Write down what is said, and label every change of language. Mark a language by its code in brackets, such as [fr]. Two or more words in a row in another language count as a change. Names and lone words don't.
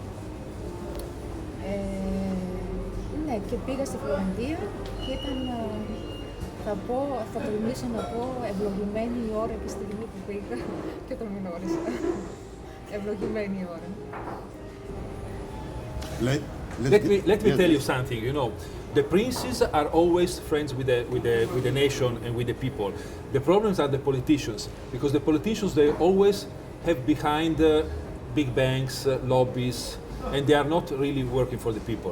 [el] Ναι, και πήγα στη Φλωρεντία και ήταν, θα τολμήσω να πω, ευλογημένη η ώρα και στη στιγμή που πήγα και τον γνώρισα. Ευλογημένη η ώρα. [en] Let me tell you something, you know. The princes are always friends with the nation and with the people. The problems are the politicians, because the politicians, they always have behind big banks, lobbies, and they are not really working for the people.